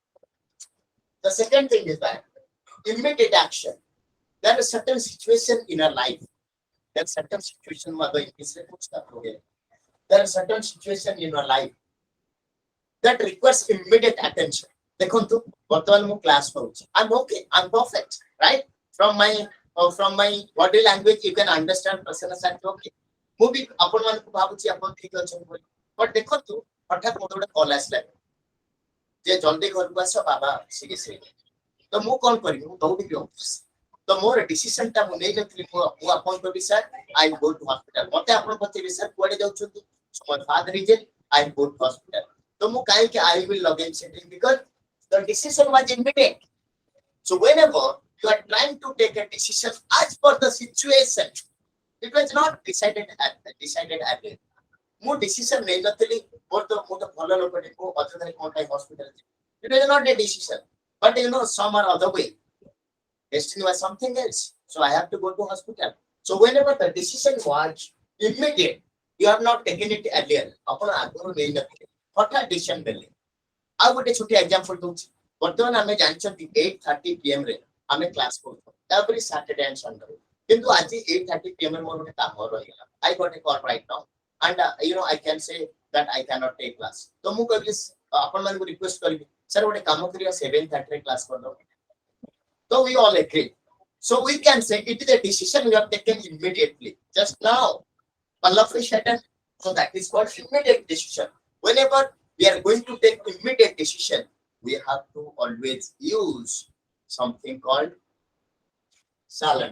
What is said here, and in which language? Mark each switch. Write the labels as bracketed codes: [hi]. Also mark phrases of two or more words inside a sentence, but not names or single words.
[en] immediate action there is certain situation in our life there is certain situation there is certain situation in our life that requires immediate attention [or] ଦେଖନ୍ତୁ ବର୍ତ୍ତମାନ ମୁଁ କ୍ଲାସ କରୁଛି [en] I'm okay I'm perfect right from my body language you can understand person is okay [or] ମୁଁ ବି ଆପଣ ମାନଙ୍କୁ ଭାବୁଛି ଆପଣ ଠିକ ଅଛନ୍ତି ବୋଲି ବଟ ଦେଖନ୍ତୁ ହଠାତ୍ ମୋତେ ଗୋଟେ କଲ୍ ଆସିଲା ଯେ ଜଲ୍ଦି ଘରକୁ ଆସ ବାବା ସିରିୟସ୍ ହେଇଗଲେ ତ ମୁଁ କଣ କରିବି ମୁଁ ଦୌଡ଼ିବି ଅଫିସ ତ ମୋର ଡିସିସନଟା ମୁଁ ନେଇନଥିଲି ମୁଁ ଆପଣଙ୍କୁ କହିବି ସାର୍ [en] I go to hospital [or] ମତେ ଆପଣ ପଚାରିବେ ସାର୍ କୁଆଡେ ଯାଉଛନ୍ତି ମୋ [en] father is I go to hospital [or] ତ ମୁଁ କାହିଁକି [en] I will [or] ଲଗେଇବି ସେଠି [en] because the decision was immediate so whenever you are trying to take a decision as per the situation it was not decided earlier [or] ମୁଁ ଡିସିସନ ନେଇନଥିଲି ମୋର ତ ମୁଁ ତ ଭଲ ଲୋକଟେ ମୁଁ ଅଯଥାରେ କଣ ପାଇଁ ହସ୍ପିଟାଲ [en] it was not a decision but some or other way destiny was something else so I have to go to hospital so whenever the decision was immediate you have not taken it earlier [or] ଆପଣ ଆଗରୁ ନେଇନଥିଲେ ହଠାତ୍ ଡିସିସନ ନେଲେ ଆଉ ଗୋଟେ ଛୋଟିଆ ଏକ୍ସାମ୍ପଲ ଦଉଛି ବର୍ତ୍ତମାନ ଆମେ ଜାଣିଛନ୍ତି 8:30 PM ରେ ଆମେ କ୍ଲାସ କରୁଛୁ [en] every Saturday and Sunday. [or] କିନ୍ତୁ ଆଜି 8:30 p.m. ମୋର ଗୋଟେ କାମ ରହିଗଲା. [en] I got a call right now and I can say that I cannot take class. [or] ତ ମୁଁ କହିବି ଆପଣ ମାନଙ୍କୁ ରିକ୍ୱେଷ୍ଟ କରିବି sir ଗୋଟେ କାମ କରିବା 7:30 ରେ କ୍ଲାସ କରିଦବ. [en] So we all agree. So we can say it is a decision we have taken immediately, just now. So that is called immediate decision. Whenever we are going to take immediate decision, we have to always use something called silent.